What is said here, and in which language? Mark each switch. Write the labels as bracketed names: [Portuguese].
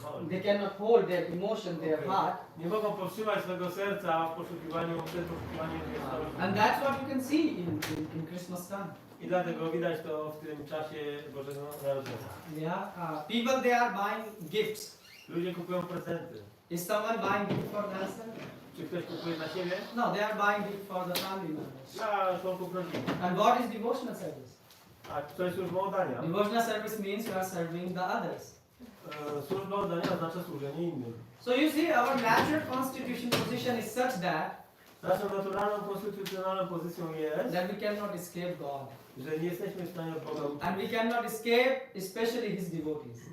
[English] They cannot hold their emotion, their heart. [Polish] nie mogą powstrzymać swojego serca w poszukiwaniu wieczności. [English] And that's what you can see in Christmas time. [Polish] I dlatego widać to w tym czasie Bożego Narodzenia. [English] People they are buying gifts. [Polish] Ludzie kupują prezenty. [English] Is someone buying gift for themselves? [Polish] Czy ktoś kupuje dla siebie? [English] No, they are buying gift for the family members. [Polish] Dla członków rodziny. [English] And what is devotional service? [Polish] A to jest służba oddania. [English] Devotional service means you are serving the others. [Polish] Służba oddania oznacza służenie innym. [English] So you see, our natural constitution position is such that [Polish] Naszą naturalną, konstytucjonalną pozycją jest, [English] we cannot escape God. [Polish] że nie jesteśmy w stanie od Boga uciec. [English] And we cannot escape, especially His devotees.